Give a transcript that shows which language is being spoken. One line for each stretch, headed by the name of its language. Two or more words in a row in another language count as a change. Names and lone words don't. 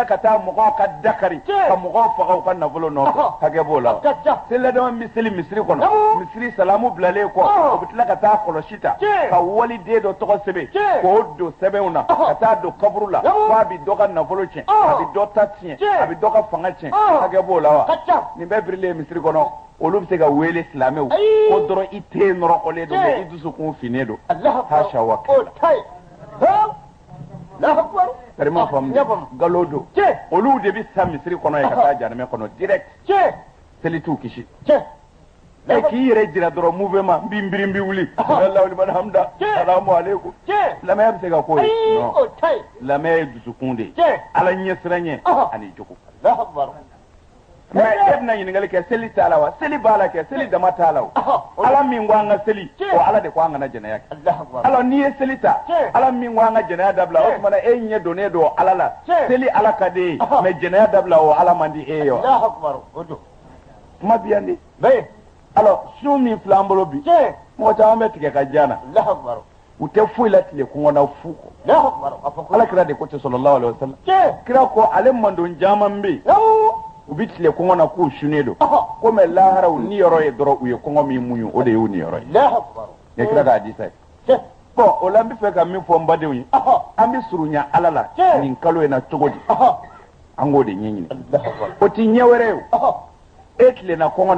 Bambara: ka taa mɔgɔw ka dakari ka mɔgɔw faga u ka nafolo nɔfɛ hakɛ b'o la selila dama min bɛ seli misiri kɔnɔ misiri salamu bilalen kɔ u bɛ tila ka taa kɔlɔsi ta ka waliden dɔ tɔgɔ sɛbɛn k'o don sɛbɛnw na ka taa don kaburu la fo a bɛ dɔ ka nafolo tiɲɛ a bɛ dɔ ta tiɲɛ a bɛ dɔ ka fanga tiɲɛ hakɛ b'o la wa nin bɛɛ birilen misiri kɔnɔ olu bɛ se ka wele silamɛw ko dɔrɔn i tɛ nɔrɔkɔlen don mais i dusukun finnen don hasha wa tari ma faamu nkalon don olu de bɛ sa misiri kɔnɔ ye ka taa janɛmɛ kɔnɔ direct seli t'u kisi e k'i yɛrɛ jira dɔrɔn mouvement n bɛ wuli
Arabic: الله لمن حمده سلام عليكم
Bambara: lamɛn bɛ se ka ko ye non lamɛn ye dusukun de ye ala ɲɛsiranɲɛ ani jogo mais e bɛna ɲininkali kɛ seli t'a la wa seli b'a la kɛ seli dama t'a la o ala min ko an ka seli o ala de ko an kana jɛnɛya kɛ alors n'i ye seli ta ala min ko an ka jɛnɛya dabila o tuma e ɲɛ donnen don ala la seli ala ka di ye mais jɛnɛya dabila o ala man di e ye wa kuma bɛ yan de alors su min filɛ an bolo bi mɔgɔ caman bɛ tigɛ ka diya na u tɛ foyi la tile kɔngɔ na fu kɔ ala kira de ko ten
Arabic: صلى الله عليه وسلم
Bambara: kira ko ale mandon caman bɛ yen u bɛ tile kɔngɔ na k'u sunnen don ko mɛ laharaw ni yɔrɔ ye dɔrɔn u ye kɔngɔ min muɲu o de y'u ni yɔrɔ ye ne kira k'a di sa ye bon o la n bɛ fɛ ka min fɔ n badenw ye an bɛ surunya ala la nin kalo in na cogo di an k'o de ɲɛɲini o ti ɲɛ wɛrɛ ye o e tilenna kɔngɔ na